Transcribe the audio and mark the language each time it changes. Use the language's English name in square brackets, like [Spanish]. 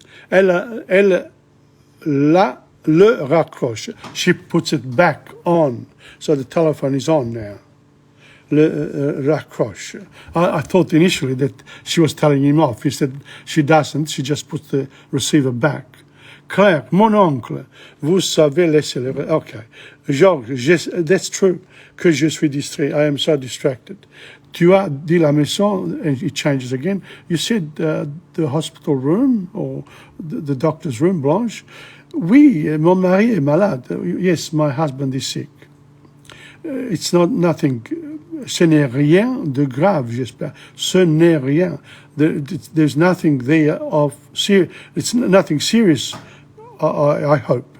[French] Elle le raccroche. [English] She puts it back on. So the telephone is on now. [French] Le raccroche. [English] I thought initially that she was telling him off. He said she doesn't. She just puts the receiver back. [French] Claire, mon oncle, vous savez laisser le... Okay. Georges, [English] that's true, [French] que je suis distrait. [English] I am so distracted. [French] Tu as dit la maison, [English] and it changes again. You said the hospital room, or the doctor's room, Blanche. [French] Oui, mon mari est malade. [English] Yes, my husband is sick. It's not nothing... [French] Ce n'est rien de grave, j'espère. Ce n'est rien. [English] There's nothing there of... It's nothing serious, I hope.